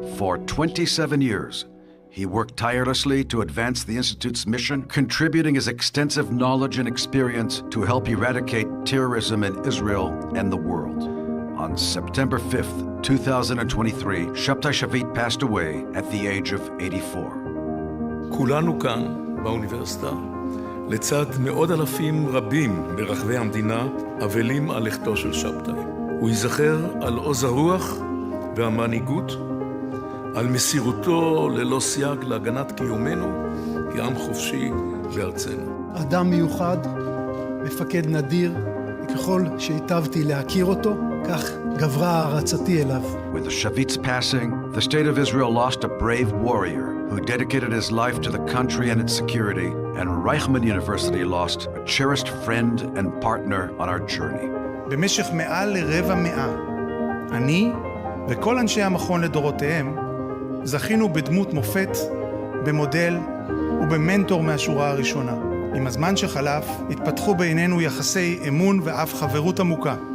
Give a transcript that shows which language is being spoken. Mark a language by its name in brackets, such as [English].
[English] For 27 years, he worked tirelessly to advance the Institute's mission, contributing his extensive knowledge and experience to help eradicate terrorism in Israel and the world. On September 5th, 2023, Shabtai Shavit passed away at the age of 84. [Hebrew] כולנו כאן באוניברסיטה לצד מאות אלפים רבים ברחבי המדינה, אבלים על לכתו של שבתי. הוא ייזכר על עוז הרוח והמנהיגות, על מסירותו ללא סייג להגנת קיומנו כעם חופשי בארצנו. אדם מיוחד, מפקד נדיר, וככל שהיטבתי להכיר אותו, כך גברה הערצתי אליו. [English] With the Shavit's passing, the state of Israel lost a brave warrior who dedicated his life to the country and its security, and Reichman University lost a cherished friend and partner on our journey. [Hebrew] במשך מעל לרבע מאה, אני וכל אנשי המכון לדורותיהם זכינו בדמות מופת, במודל ובמנטור מהשורה הראשונה. עם הזמן שחלף התפתחו בינינו יחסי אמון ואף חברות עמוקה.